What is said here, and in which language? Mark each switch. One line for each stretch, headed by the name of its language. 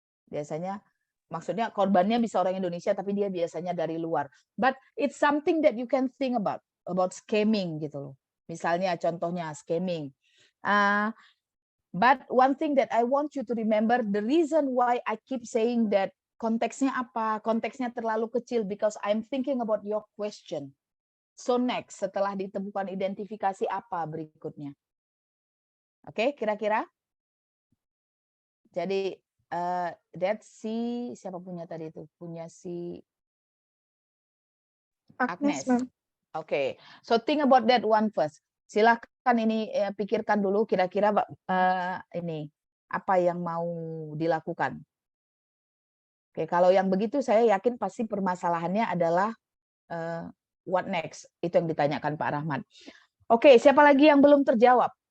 Indonesian: Biasanya maksudnya korbannya bisa orang Indonesia tapi dia biasanya dari luar.
English: But it's something that you can think about scamming
Indonesian: gitu loh. Misalnya contohnya scamming.
English: But one thing that I want you to remember, the reason why I keep saying that
Indonesian: konteksnya apa? Konteksnya terlalu kecil
English: because I'm thinking about your question. So next,
Indonesian: setelah ditemukan identifikasi apa berikutnya? Oke, kira-kira? Jadi that's siapa punya tadi itu? Punya si Agnes, Agnes.
English: ma'am. Oke, so think about that one first.
Indonesian: Silahkan ini pikirkan dulu kira-kira ini apa yang mau dilakukan. Oke, kalau yang begitu saya yakin pasti permasalahannya adalah
English: what next?
Indonesian: Itu yang ditanyakan Pak Rahmat. Oke, siapa lagi yang belum terjawab?